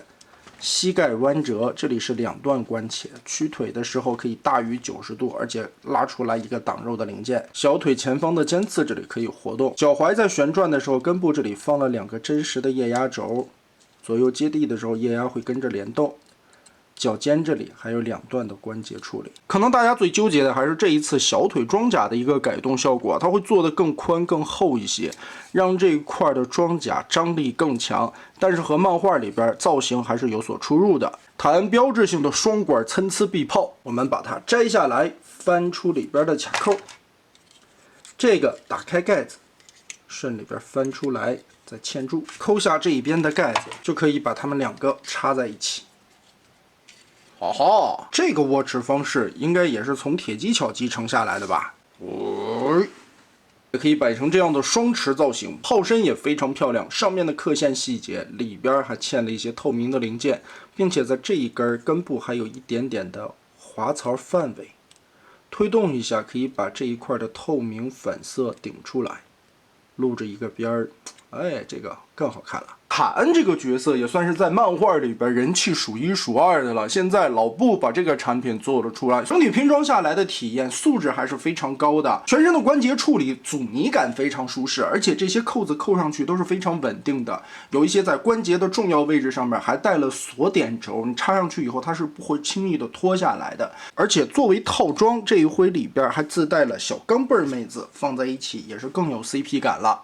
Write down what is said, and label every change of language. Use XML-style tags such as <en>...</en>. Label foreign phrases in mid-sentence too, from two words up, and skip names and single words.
<zh>膝蓋彎折，這裡是2段關切，屈腿的時候可以大於90度，而且拉出來一個擋肉的零件。小腿前方的尖刺這裡可以活動，腳踝在旋轉的時候，根部這裡放了2個真實的液壓軸，左右接地的時候液壓會跟着聯動。腳尖這裡還有2段的關節處理。可能大家最糾結的還是這一次小腿裝甲的一個改动效果，它会做得更宽更厚一些，讓这一块的装甲张力更强，但是和漫畫裡邊造型還是有所出入的。塔恩標誌性的雙管參差臂炮，我們把它摘下來，翻出裡邊的卡扣，這個打開蓋子，順裡邊翻出來，再嵌住，摳下這一邊的蓋子，就可以把它們2個插在一起。哈哈，這個握持方式应该也是從鐵技巧繼承下來的吧？也可以擺成這樣的雙持造型，炮身也非常漂亮，上面的刻線細節，裡邊還嵌了一些透明的零件，並且在這一根根部還有一點點的滑槽範圍，推動一下可以把這一塊的透明反色頂出來，露着一個邊兒，哎，這個更好看了。塔恩這個角色也算是在漫畫裡邊人氣數1數2的了。現在老布把這個產品做了出來，整體拼裝下來的體驗素質還是非常高的。全身的關節處理阻尼感非常舒適，而且這些扣子扣上去都是非常穩定的。有一些在關節的重要位置上面還帶了锁點軸，你插上去以後它是不會輕易的脫下來的。而且作為套裝，這一回裡邊還自帶了小鋼镚妹子，放在一起也是更有 CP 感了。</zh>